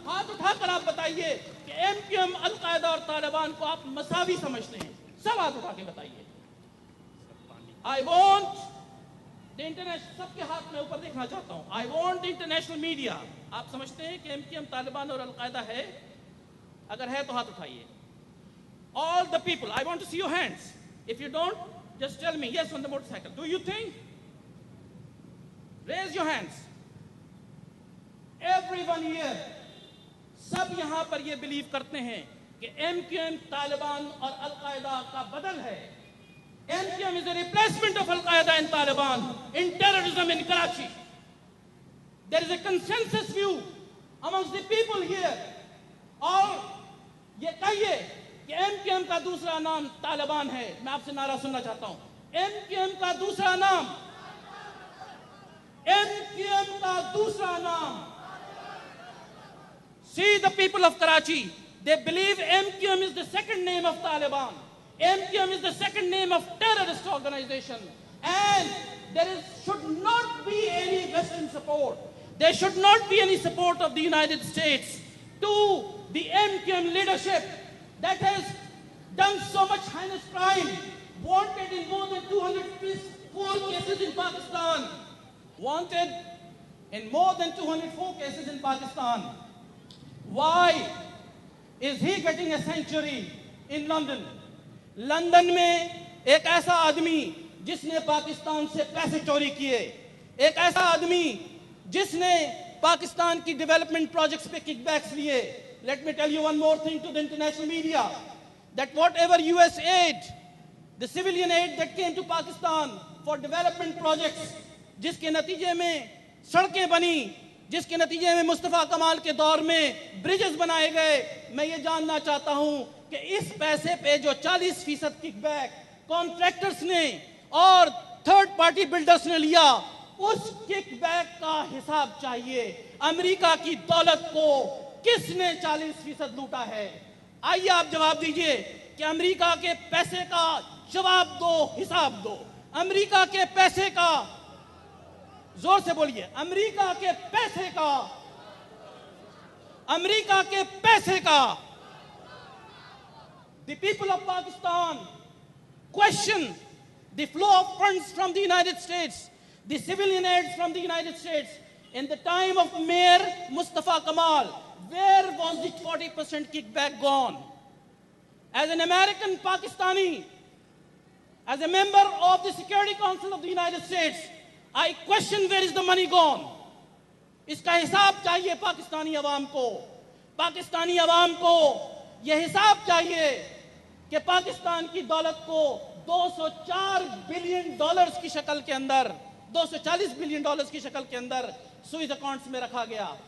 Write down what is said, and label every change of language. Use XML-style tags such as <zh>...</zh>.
<ur>ہاتھ اٹھا کر آپ بتائیے کہ ایم کیو ایم القاعدہ اور طالبان کو آپ مساوی سمجھتے ہیں؟ سب ہاتھ اٹھا کے بتائیے.</ur> <en>I want international,</en> <ur>سب کے ہاتھ میں اوپر دیکھنا چاہتا ہوں.</ur> <en>I want international media.</en> <ur>آپ سمجھتے ہیں کہ ایم کیو ایم طالبان اور القاعدہ ہے؟ اگر ہے تو ہاتھ اٹھائیے.</ur> <en>All the people, I want to see your hands. If you don't, just tell me yes on the motorcycle. Do you think? Raise your hands. Everyone here,</en> <ur>سب یہاں پر یہ بلیو کرتے ہیں کہ ایم کیو ایم طالبان اور القاعدہ کا بدل ہے.</ur> <en>MQM is a replacement of Al-Qaeda and Taliban in terrorism in Karachi. There is a consensus view amongst the people here.</en> <ur>اور یہ کہیے کہ ایم کیو ایم کا دوسرا نام طالبان ہے. میں آپ سے نعرہ سننا چاہتا ہوں. ایم کیو ایم کا دوسرا نام، ایم کیو ایم کا دوسرا نام.</ur> <en>See the people of Karachi, they believe MQM is the second name of Taliban. MQM is the second name of terrorist organization. And there should not be any Western support. There should not be any support of the United States to the MQM leadership that has done so much heinous crime, wanted in more than 204 cases in Pakistan. Wanted in more than 204 cases in Pakistan. Why is he getting a sanctuary in London?</en> <ur>London میں ایک ایسا آدمی جس نے پاکستان سے پیسے چوری کیے، ایک ایسا آدمی جس نے پاکستان کی ڈیولپمنٹ پروجیکٹس پہ کک بیکس لیے.</ur> <en>Let me tell you one more thing to the international media, that whatever US aid, the civilian aid that came to Pakistan for development projects,</en> <ur>جس کے نتیجے میں سڑکیں بنی، جس کے نتیجے میں مصطفیٰ کمال کے دور میں بریجز بنائے گئے، میں یہ جاننا چاہتا ہوں کہ اس پیسے پہ جو 40% کک بیک کانٹریکٹرز نے اور تھرڈ پارٹی بلڈرز نے لیا، اس کک بیک کا حساب چاہیے. امریکہ کی دولت کو کس نے 40% لوٹا ہے؟ آئیے آپ جواب دیجئے کہ امریکہ کے پیسے کا جواب دو، حساب دو. امریکہ کے پیسے کا، زور سے بولیے، امریکہ کے پیسے کا، امریکہ کے پیسے کا.</ur> <en>The people of Pakistan question the flow of funds from the United States, the civilian aids from the United States. In the time of Mayor Mustafa Kamal, where was the 40% kickback gone? As an American Pakistani, as a member of the Security Council of the United States, I question where is the money gone.</en> <ur>اس کا حساب چاہیے پاکستانی عوام کو. پاکستانی عوام کو یہ حساب چاہیے کہ پاکستان کی دولت کو $204 بلین کی شکل کے اندر، $240 بلین کی شکل کے اندر سوئز اکاؤنٹس میں رکھا گیا.</ur>